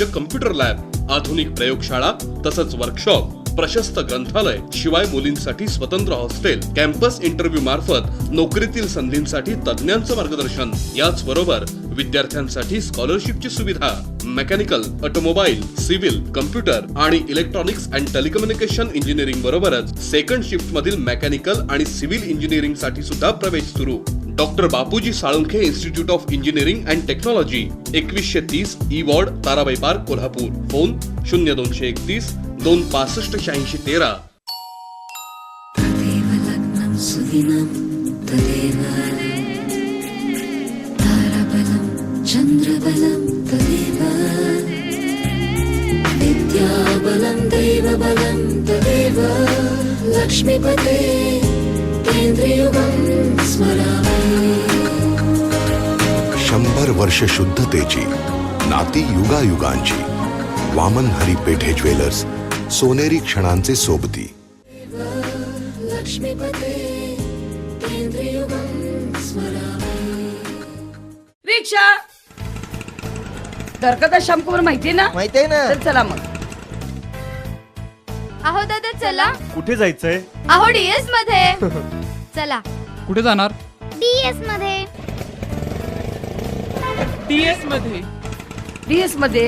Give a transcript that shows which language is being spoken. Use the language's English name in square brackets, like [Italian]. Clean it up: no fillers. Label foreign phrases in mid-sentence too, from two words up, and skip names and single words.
[English] computer lab, [Marathi] आधुनिक प्रयोगशाळा तसंच वर्कशॉप, प्रशस्त ग्रंथालय, शिवाय मुलींसाठी स्वतंत्र हॉस्टेल, [English] campus interview [Marathi] मार्फत नोकरीतील संधींसाठी तज्ञांचं मार्गदर्शन, याच बरोबर विद्यार्थ्यांसाठी स्कॉलरशिपची सुविधा, [English] mechanical, automobile, civil, computer [Marathi] आणि [English] electronics and telecommunication engineering [Marathi] बरोबरच [English] second shift [Marathi] मधील मेकॅनिकल आणि [English] civil engineering [Marathi] साठी सुद्धा प्रवेश सुरू. डॉक्टर बापूजी साळुंखे इन्स्टिट्यूट ऑफ इंजिनिअरिंग अँड टेक्नॉलॉजी 2130 ई वॉर्ड, ताराबाई पार्क, कोल्हापूर. फोन 0231 265 8613. [Sanskrit] चंद्रबलं तदेव विद्याबलं दैवबलं तदेव लक्ष्मीपते केंद्रयुगं स्मरामि. [Marathi] 100 वर्ष शुद्धतेची नाती युगायुगांची. वामन हरी पेठे ज्वेलर्स, सोनेरी क्षणांचे सोबती. [Sanskrit] लक्ष्मीपते केंद्रयुगं स्मरामि. [Marathi] रिक्षा दरकदा श्यामकुमार माहितीये ना? माहितीये ना. तर चला मग. अहो दादा चला. कुठे जायचंय? अहो DS मध्ये. चला. कुठे जाणार? DS मध्ये. DS मध्ये